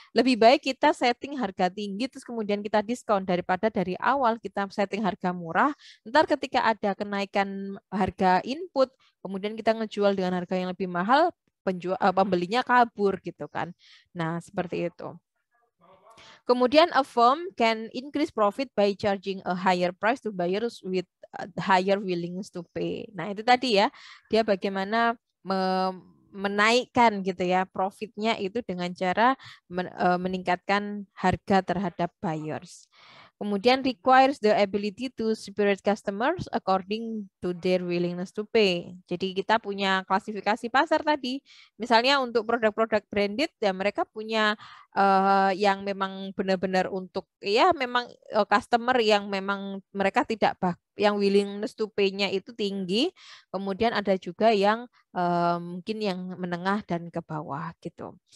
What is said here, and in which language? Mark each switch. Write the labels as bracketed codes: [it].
[id] Lebih baik kita setting harga tinggi, terus kemudian kita diskon daripada dari awal kita setting harga murah. Ntar ketika ada kenaikan harga input, kemudian kita ngejual dengan harga yang lebih mahal, pembelinya kabur gitu kan. Nah, seperti itu. Kemudian [en] a firm can increase profit by charging a higher price to buyers with higher willingness to pay. [id] Nah, itu tadi ya. Dia bagaimana menaikkan gitu ya profitnya itu dengan cara meningkatkan harga terhadap buyers. Kemudian [en] requires the ability to separate customers according to their willingness to pay. [id] Jadi kita punya klasifikasi pasar tadi. Misalnya untuk produk-produk branded ya mereka punya yang memang benar-benar untuk ya memang customer yang memang mereka tidak yang willingness to pay-nya itu tinggi. Kemudian ada juga yang mungkin yang menengah dan ke bawah gitu.